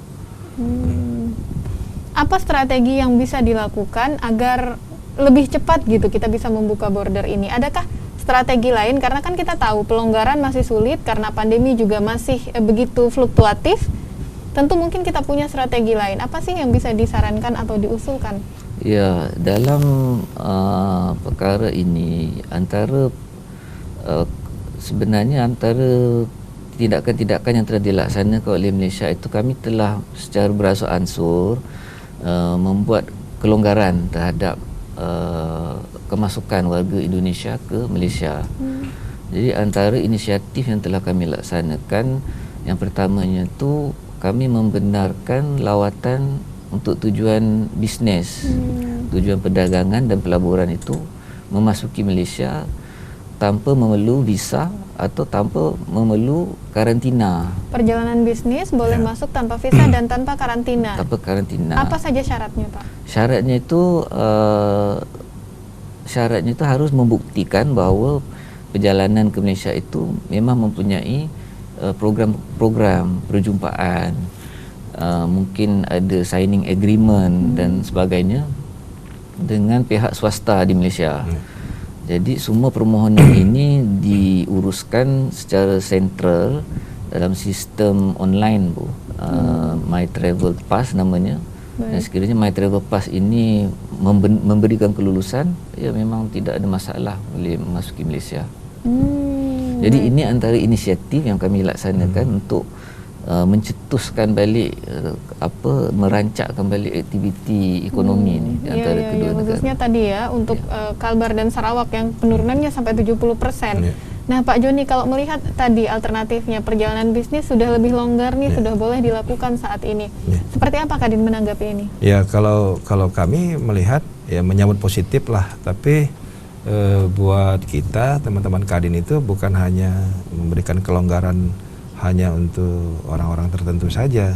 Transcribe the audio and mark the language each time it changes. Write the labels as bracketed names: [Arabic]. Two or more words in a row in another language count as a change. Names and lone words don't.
[Indonesian] Apa strategi yang bisa dilakukan agar lebih cepat gitu kita bisa membuka border ini? Adakah strategi lain? Karena kan kita tahu pelonggaran masih sulit karena pandemi juga masih begitu fluktuatif. Tentu mungkin kita punya strategi lain. Apa sih yang bisa disarankan atau diusulkan? Ya, [Malay] dalam perkara ini sebenarnya antara tindakan-tindakan yang telah dilaksanakan oleh Malaysia itu kami telah secara beransur-ansur membuat kelonggaran terhadap kemasukan warga Indonesia ke Malaysia. Jadi antara inisiatif yang telah kami laksanakan, yang pertamanya itu kami membenarkan lawatan untuk tujuan bisnes, tujuan perdagangan dan pelaburan itu memasuki Malaysia tanpa memerlu visa atau tanpa memerlu karantina. [Indonesian] Perjalanan bisnis boleh masuk tanpa visa dan tanpa karantina. Tanpa karantina. Apa saja syaratnya, Pak? [Malay] Syaratnya itu harus membuktikan bahawa perjalanan ke Malaysia itu memang mempunyai program-program perjumpaan, mungkin ada [English] signing agreement [Malay] dan sebagainya dengan pihak swasta di Malaysia. Jadi semua permohonan ini diuruskan secara sentral dalam sistem online, Bu. My Travel Pass namanya. Dan sekiranya My Travel Pass ini memberikan kelulusan, ya memang tidak ada masalah boleh memasuki Malaysia. Jadi ini antara inisiatif yang kami laksanakan untuk mencetuskan balik merancakkan balik aktiviti ekonomi ni di antara kedua negara. [Indonesian] Khususnya tadi ya untuk Kalbar dan Sarawak yang penurunannya sampai 70%. Nah, Pak Joni, kalau melihat tadi alternatifnya perjalanan bisnis sudah lebih longgar nih, sudah boleh dilakukan saat ini. Seperti apa Kadin menanggapi ini? Ya, kalau kami melihat ya menyambut positif lah, tapi buat kita teman-teman Kadin itu bukan hanya memberikan kelonggaran hanya untuk orang-orang tertentu saja.